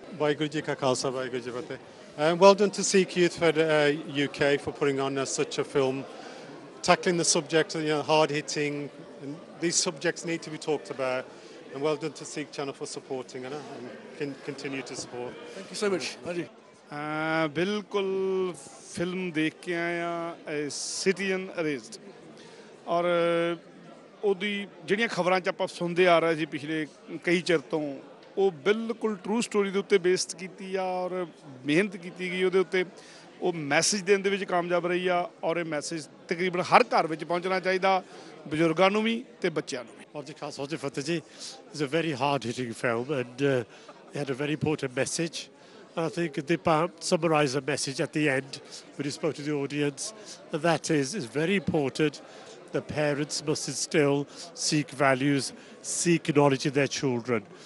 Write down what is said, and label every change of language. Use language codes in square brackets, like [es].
[pa] Waheguru Ji Ka Khalsa, Waheguru Ji Ki Fateh. [en] Well done to Sikh Youth for UK for putting on such a film, tackling the subject, hard-hitting, and these subjects need to be talked about. And well done to Sikh Channel for supporting and can continue to support. Thank you so much. Ranjeet. [hi] बिल्कुल film देख के आया [pa] citizen arrest और ਉਹਦੀ ਜਿਹੜੀਆਂ ਖਬਰਾਂ ਚ ਆਪਾਂ ਸੁਣਦੇ ਆ ਰਹੇ ਸੀ ਪਿਛਲੇ ਕਈ ਚਿਰ ਤੋਂ ਉਹ ਬਿਲਕੁਲ ਟਰੂ ਸਟੋਰੀ ਦੇ ਉੱਤੇ ਬੇਸਡ ਕੀਤੀ ਆ ਔਰ ਮਿਹਨਤ ਕੀਤੀ ਗਈ ਉਹਦੇ ਉੱਤੇ ਉਹ ਮੈਸੇਜ ਦੇਣ ਦੇ ਵਿੱਚ ਕਾਮਯਾਬ ਰਹੀ ਆ ਔਰ ਇਹ ਮੈਸੇਜ ਤਕਰੀਬਨ ਹਰ ਘਰ ਵਿੱਚ ਪਹੁੰਚਣਾ ਚਾਹੀਦਾ ਬਜ਼ੁਰਗਾਂ ਨੂੰ ਵੀ ਤੇ ਬੱਚਿਆਂ ਨੂੰ ਵੀ [en] It's a very hard-hitting film and it had a very important message. I think Deepa summarised the message at the end when he spoke to the audience. And that is very important. The parents must instill Sikh values, Sikh knowledge in their children.